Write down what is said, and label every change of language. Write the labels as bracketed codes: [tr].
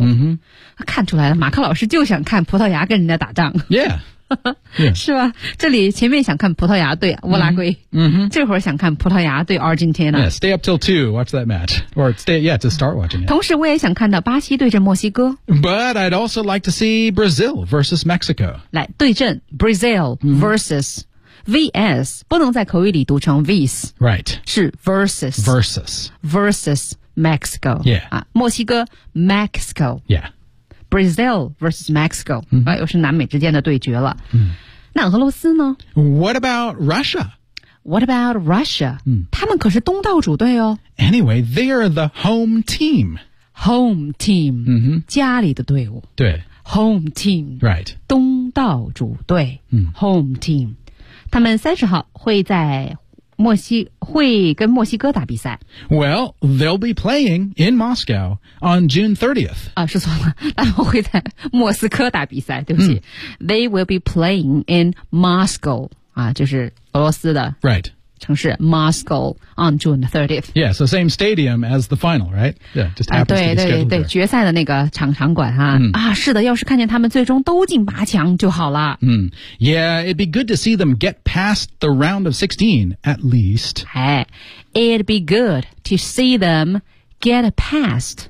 [en] Mm-hmm. [zh] 看出来了马克老师就想看葡萄牙跟人家打仗。 [en] Yeah. Yeah. [zh] 是吧这里前面想看葡萄牙对乌拉圭、 [en] mm-hmm. [zh] 这会儿想看葡萄牙对 Argentina [en] yeah, Stay up till 2, watch that match Or stay, yeah, to start watching it [zh] 同时我也想看到巴西对阵墨西哥 [en] But I'd also like to see Brazil versus Mexico [zh] 来对阵 [en] Brazil versus、mm-hmm. [zh] VS 不能在口语里读成 VS [en] Right [zh] 是 versus [en] Versus Versus Mexico Yeah、 [zh] 啊、墨西哥 Mexico [en] Yeah Brazil versus Mexico,、 [zh] 嗯啊、又是南美之间的对决了、嗯。那俄罗斯呢 [en] ?What about Russia? What about Russia?、 [zh] 嗯、他们可是东道主队哦。 [en] Anyway, they are the home team. Home team,、 [zh] 嗯、家里的队伍。对。 [en] Home team, right. [zh] 东道主队、嗯、 [en] ,home team. [zh] 他们30号会在会跟墨西哥打比赛。 [en] Well, they'll be playing in Moscow on June 30th. [zh] 啊，说错了，他们会在莫斯科打比赛，对不起。 [en] They will be playing in Moscow, [zh] 啊，就是俄罗斯的。 [en] Right. 城市 Moscow on June 30th. Yeah, so same stadium as the final, right? Yeah, just happens、 to be scheduled there. [zh] 对对对，决赛的那个场馆哈、嗯、啊，是的，要是看见他们最终都进八强就好了。 [en] 嗯 ，Yeah, it'd be good to see them get past the round of 16 at least. 哎 ，it'd be good to see them get past、